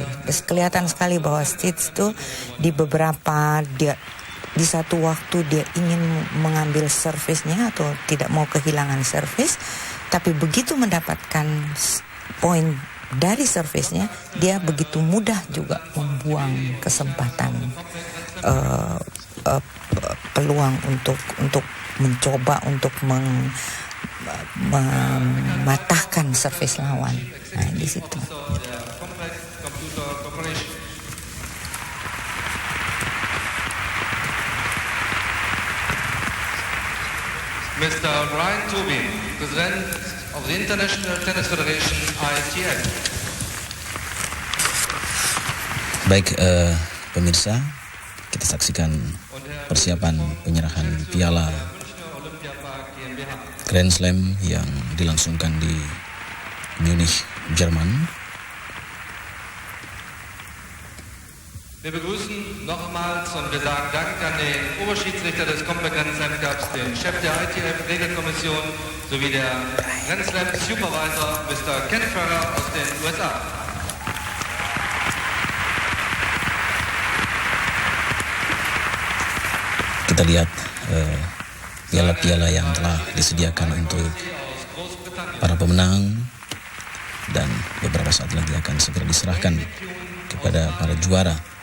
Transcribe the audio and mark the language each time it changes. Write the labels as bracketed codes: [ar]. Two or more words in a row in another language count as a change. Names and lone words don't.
[id] Kelihatan sekali bahwa Stich itu di satu waktu dia ingin mengambil servisnya atau tidak mau kehilangan servis, tapi begitu mendapatkan poin dari servisnya, dia begitu mudah juga membuang kesempatan peluang untuk mencoba untuk mematahkan servis lawan. Nah, di situ. [en] Mr. Brian Tobin, President of the International Tennis Federation, ITF. [id] Baik, pemirsa, kita saksikan persiapan penyerahan piala Grand Slam yang dilangsungkan di Munich, Jerman. [de] Wir begrüßen nochmals und wir sagen Dank an den Oberschiedsrichter des Compaq Grand Slam Cups, den Chef der ITF-Regelkommission sowie der Grand Slam Supervisor Mr. Ken Ferrer aus den USA. [id] Kita lihat piala-piala yang telah disediakan untuk para pemenang dan beberapa saat lagi akan segera diserahkan kepada para juara.